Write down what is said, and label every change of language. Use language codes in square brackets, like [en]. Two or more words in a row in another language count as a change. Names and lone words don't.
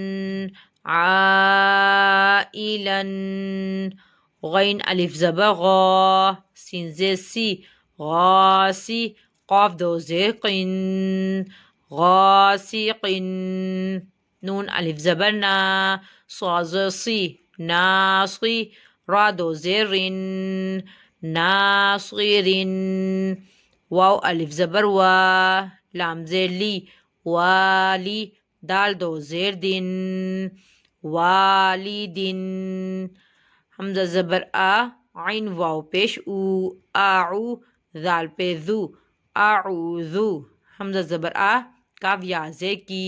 [ur] عائلن غین الف زبر غا سین زے سی غاسی قاف دو زیر قن غاسقن نون الف زبر نا صاد سی ناصی را دو زیرن ناصرن واو الف زبر وا لام زیر لی والی دال دو زیر دن والدن حمزہ زبر آ عین واو پیش او آعو ذال پہ ذو اعوذو حمزہ زبر آ کاف یا زے کی